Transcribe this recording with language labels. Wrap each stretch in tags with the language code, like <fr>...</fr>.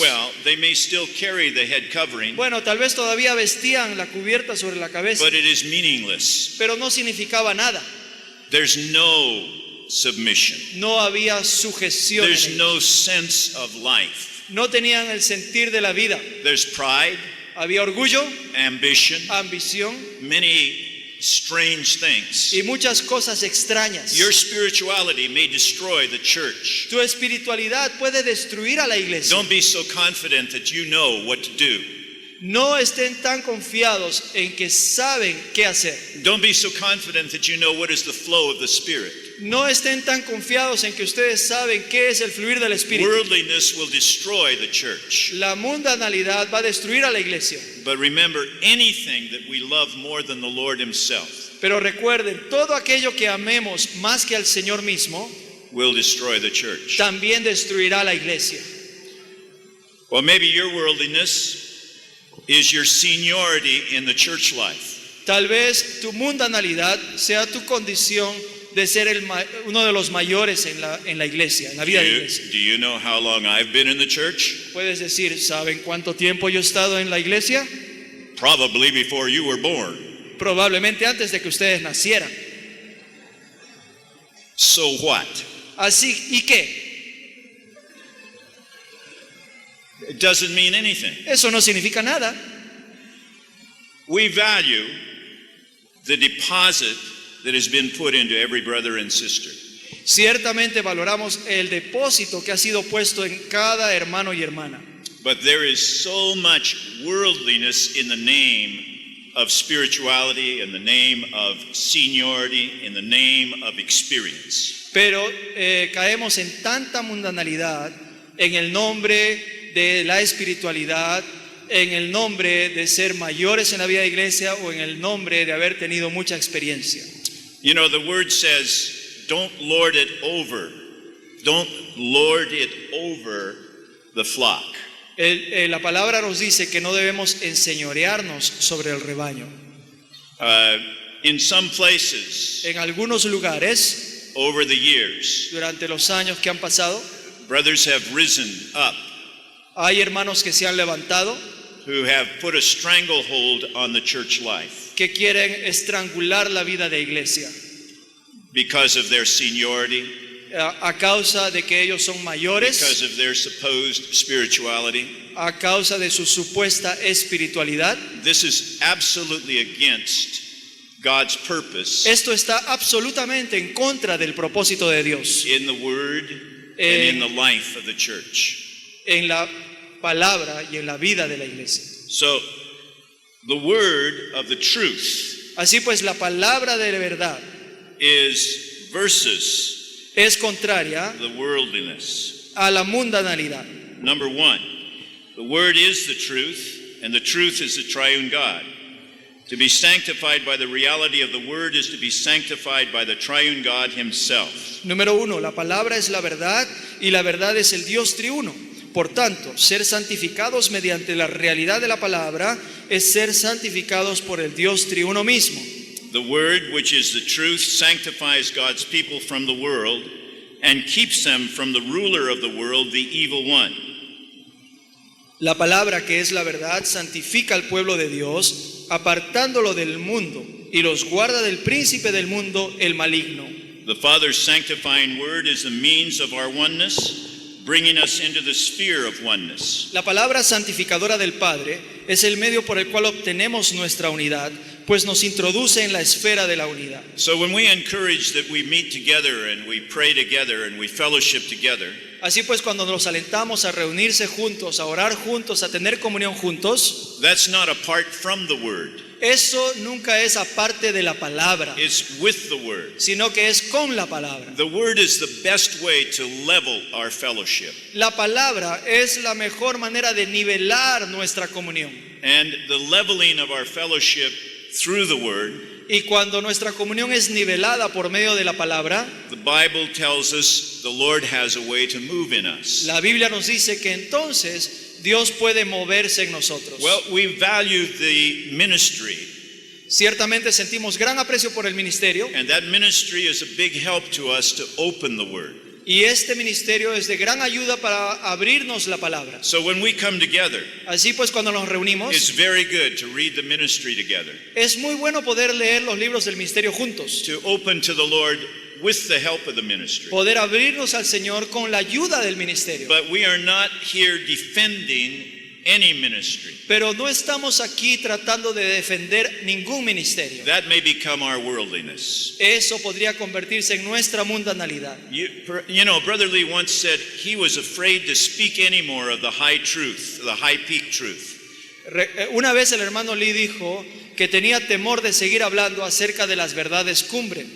<en>Well, they may still carry the head covering,</en> <es>Bueno, tal vez todavía vestían la cubierta sobre la cabeza,</es> <en>but it is meaningless.</en> <es>pero no significaba nada.</es> <en>There's no submission.</en> <es>No había sujeción en</es> <en>There's</en> <es>ellos.</es> <en>no sense of life.</en> <es>No tenían el sentir de la vida.</es> <en>There's pride,</en> <es>Había orgullo,</es> <en>ambition.</en> <es>ambición.</es> <en>Many strange things.</en> <es>y muchas cosas extrañas.</es> <en>Your spirituality may destroy the church.</en> <es>Tu espiritualidad puede destruir a la iglesia.</es> <en>Don't be so confident that you know what to do.</en> <es>No estén tan confiados en que saben qué hacer.</es> <en>Don't be so confident that you know what is the flow of the Spirit.</en> <es>No estén tan confiados en que ustedes saben qué es el fluir del Espíritu.</es> <en>Worldliness will destroy the church.</en> <es>La mundanalidad va a destruir a la iglesia.</es> <en>But remember, anything that we love more than the Lord Himself</en> <es>Pero recuerden, todo aquello que amemos más que al Señor mismo,</es> <en>will destroy the church.</en> <es>también destruirá a la iglesia.</es> <en>Well, maybe your worldliness is your seniority in the church life.</en> <es>Tal vez tu mundanalidad sea tu condición de ser uno de los mayores en la iglesia, en la vida de la iglesia.</es> <en>Do you know how long I've been in the church?</en> <es>Puedes decir, ¿saben cuánto tiempo yo he estado en la iglesia?</es> <en>Probably before you were born.</en> <es>Probablemente antes de que ustedes nacieran.</es> <en>So what?</en> <es>Así, ¿y qué?</es> <en>It doesn't mean anything.</en> <es>Eso no significa nada.</es> <en>We value the deposit that has been put into every brother and sister.</en> <es>Ciertamente valoramos el depósito que ha sido puesto en cada hermano y hermana.</es> <en>But there is so much worldliness in the name of spirituality, in the name of seniority, in the name of experience.</en> <es>Pero caemos en tanta mundanalidad en el nombre de la espiritualidad, en el nombre de ser mayores en la vida de iglesia o en el nombre de haber tenido mucha experiencia.</es> <en>You know, the word says, don't lord it over. Don't lord it over the flock.</en> <es>La palabra nos dice que no debemos enseñorearnos sobre el rebaño.</es> <en>In some places,</en> <es>En algunos lugares,</es> <en>over the years,</en> <es>durante los años que han pasado,</es> <en>brothers have risen up</en> <es>hay hermanos que se han levantado</es> <en>who have put a stranglehold on the church life</en> <es>que quieren estrangular la vida de iglesia</es> <en>because of their seniority,</en> <es>a causa de que ellos son mayores,</es> <en>because of their supposed spirituality.</en> <es>a causa de su supuesta espiritualidad.</es> <en>This is absolutely against God's purpose</en> <es>Esto está absolutamente en contra del propósito de Dios</es> <en>in the word and in the life of the church.</en> <es>en la palabra y en la vida de la iglesia.</es> <en>So, the word of the truth</en> <es>Así pues, la palabra de la verdad</es> <en>is versus</en> <es>es contraria</es> <en>the worldliness.</en> <es>a la mundanalidad.</es> <en>Number one, the word is the truth, and the truth is the triune God. To be sanctified by the reality of the word is to be sanctified by the triune God Himself.</en> <es>Número uno, la palabra es la verdad y la verdad es el Dios triuno. Por tanto, ser santificados mediante la realidad de la palabra es ser santificados por el Dios triuno mismo.</es> <en>The word, which is the truth, sanctifies God's people from the world and keeps them from the ruler of the world, the evil one.</en> <es>La palabra que es la verdad santifica al pueblo de Dios, apartándolo del mundo, y los guarda del príncipe del mundo, el maligno.</es> <en>The Father's sanctifying word is the means of our oneness, bringing us into the sphere of oneness.</en> <es>La palabra santificadora del Padre es el medio por el cual obtenemos nuestra unidad, pues nos introduce en la esfera de la unidad.</es> <en>So when we encourage that we meet together and we pray together and we fellowship together,</en> <es>Así pues, cuando nos alentamos a reunirse juntos, a orar juntos, a tener comunión juntos,</es> <en>that's not apart from the word.</en> <es>eso nunca es aparte de la palabra,</es> <en>It's with the word.</en> <es>sino que es con la palabra.</es> <en>The word is the best way to level our fellowship.</en> <es>La palabra es la mejor manera de nivelar nuestra comunión.</es> <en>And the leveling of our fellowship through the word,</en> <es>Y cuando nuestra comunión es nivelada por medio de la palabra,</es> <en>the Bible tells us the Lord has a way to move in us.</en> <es>la Biblia nos dice que entonces Dios puede moverse en nosotros.</es> <en>Well, we value the ministry,</en> <es>Ciertamente sentimos gran aprecio por el ministerio,</es> <en>and that ministry is a big help to us to open the word.</en> <es>y este ministerio es de gran ayuda para abrirnos la palabra.</es> <en>So when we come together,</en> <es>Así pues, cuando nos reunimos,</es> <en>it's very good to read the ministry together,</en> <es>es muy bueno poder leer los libros del ministerio juntos,</es> <en>to open to the Lord with the help of the ministry.</en> <es>poder abrirnos al Señor con la ayuda del ministerio.</es> <en>But we are not here defending any ministry.</en> <es>Pero no estamos aquí tratando de defender ningún ministerio.</es> <en>That may become our worldliness.</en> <es>Eso podría convertirse en nuestra mundanalidad.</es> <en>You know, Brother Lee once said he was afraid to speak anymore of the high truth, the high peak truth.</en> <es>Una vez el hermano Lee dijo que tenía temor de seguir hablando acerca de las verdades cumbre.</es>